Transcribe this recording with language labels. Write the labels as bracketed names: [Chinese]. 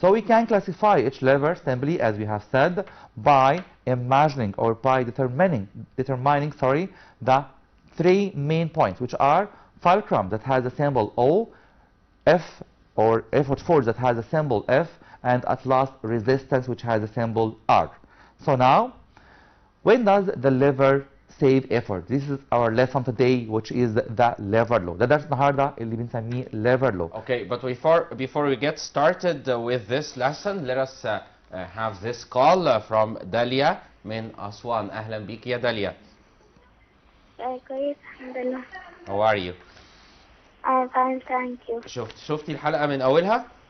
[English] So we can classify each lever simply, as we have said, by imagining or by determining, the three main points, which are fulcrum that has a symbol O, F or effort force that has a symbol F, and at last resistance which has a symbol R. So now, when does the lever save effort? This is our lesson today, which is the lever law. [Arabic] ده درس النهارده اللي بنسميه lever law. [English] Okay, but before we get started with this lesson, let us have this call from Dalia [Arabic] من أسوان. أهلا بك يا داليا. كويس الحمد لله. [English] How are you? I'm fine, thank you. [Arabic] شفتي الحلقة من أولها؟